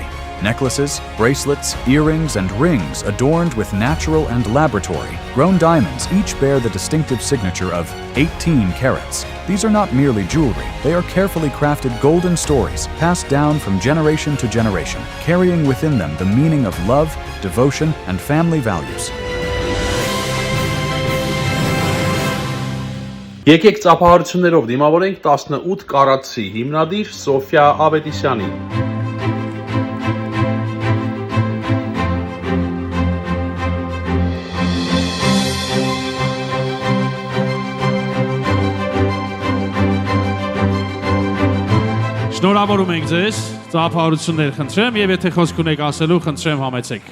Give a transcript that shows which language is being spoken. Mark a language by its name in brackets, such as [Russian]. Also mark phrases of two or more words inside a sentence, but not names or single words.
[English] Necklaces, bracelets, earrings, and rings adorned with natural and laboratory-grown diamonds each bear the distinctive signature of 18 carats. These are not merely jewelry, they are carefully crafted golden stories passed down from generation to generation, carrying within them the meaning of love, devotion, and family values. [Armenian] Եկեք ծափահարություններով դիմավորենք 18 կարատսի հիմնադիր Սոֆիա Ավետիսյանին։ Շնորհավորում ենք ձեզ, ծափահարություններ խնդրեմ եւ եթե խոսք ունեք ասելու, խնդրեմ համեցեք։